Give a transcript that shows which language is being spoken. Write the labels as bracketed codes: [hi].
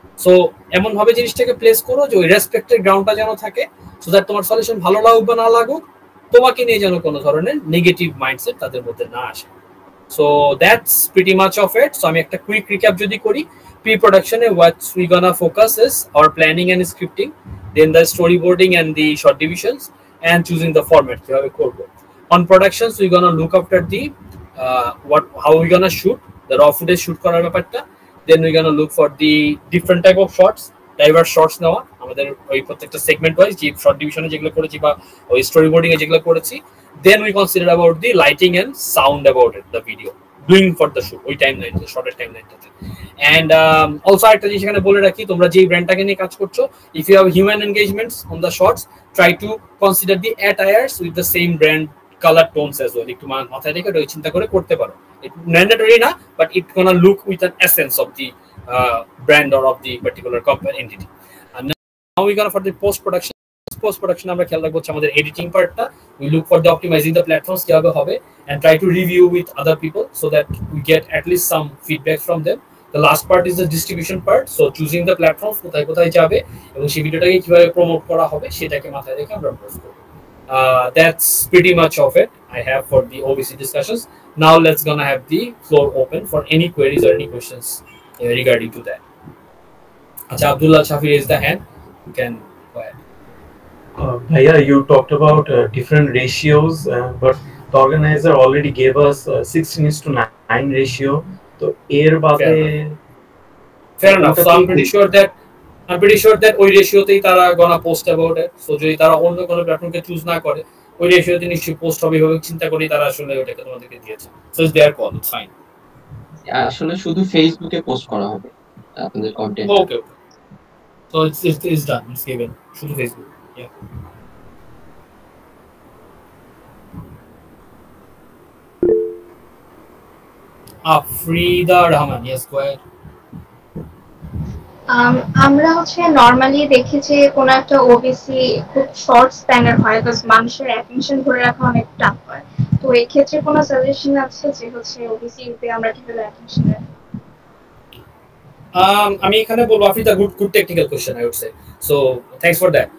[bn] So এমন ভাবে জিনিসটাকে প্লেস করো যে ওই রেসপেক্টেড গ্রাউন্ডটা যেন থাকে, সো দ্যাট তোমার সলিউশন ভালো লাগুক বা না লাগুক তোমাকে নিয়ে যেন কোনো ধরনের নেগেটিভ মাইন্ডসেট তাদের মধ্যে না আসে। [en] So that's pretty much of it. [bn] So আমি একটা কুইক রিক্যাপ যদি করি, [en] pre প্রোডাকশনে what we gonna focus is our planning and scripting, then the story boarding and the short divisions and choosing the format [bn] কিভাবে করবো। [en] on productions we gonna look after the how we gonna shoot the raw footage shoot [bn] করার ব্যাপারটা, [en] then we gonna look for the different type of shots, diverse shots [bn] নেওয়া আমাদের ওই প্রত্যেকটা segment wise যে short ডিভিশনে যেগুলো করেছি বা ওই স্টোরি বোর্ডিং এ যেগুলো করেছি, [en] then we consider about the lighting and sound about it, the video doing for the shoot [bn] ওই timeline, [en] the shorter টাইমলাইনটাতে। and also [bn] একটা জিনিস এখানে বলে রাখি, তোমরা যে ব্র্যান্ডটাকে নিয়ে কাজ করছো, [en] if you have human engagements on the shots, try to consider the attires with the same brand color tones as well, [bn] একটু মাথায় রেখে ওই চিন্তা করে করতে পারো। [en] It mandatory না, but it gonna look with an essence of the brand or of the particular company entity. And now we gonna for the post production [bn] আমরা খেয়াল রাখবো আমাদের এডিটিং পার্টটা, [en] we look for the optimizing the platforms [bn] কিভাবে হবে [en] and try to review with other people so that we get at least some feedback from them. The last part is the distribution part, so choosing the platforms [bn] কোথায় কোথায় যাবে এবং সেই ভিডিওটাকে কিভাবে promote করা হবে সেটাকে মাথায় রেখে আমরা পোস্ট করব। [en] That's pretty much of it I have for the OVC discussions. Now let's gonna have the floor open for any queries or any questions regarding to that. Acha, Abdullah Shafi raised the hand. You can go ahead. Bhaiya, you talked about different ratios, but the organizer already gave us 16:9 ratio. So air bade fair enough. So I'm pretty sure that [bn] ওই রেশিওতেই তারা [en] gonna post about it. [bn] So যদি তারা অন্য কোনো প্ল্যাটফর্মকে choose না করে ওই রেশিওতে নিশ্চয়ই পোস্ট হবে এভাবে চিন্তা করি তারা আসলে ওটাকে তোমাদেরকে দিয়েছে। [en] So it's their call, it's fine. [bn] আসলে শুধু ফেসবুকে পোস্ট করা হবে আপনাদের content. [en] Okay. So it's done, it's given [bn] শুধু Facebook. [en] Yeah. Afrida Rahman, yes go ahead. [bn] আমরা হচ্ছে নরমালি দেখি যে কোনো একটা ওবিসি খুব শর্ট স্প্যানের হয়, বিকজ মানুষের অ্যাটেনশন ধরে রাখা অনেক টাফ হয়। তো এই ক্ষেত্রে কোনো সাজেশন আছে যে হচ্ছে ওবিসি তে আমরা কিভাবে অ্যাটেনশন রাখি? আমি এখানে বলবো [en] Afrida, good technical question I would say. So thanks for that.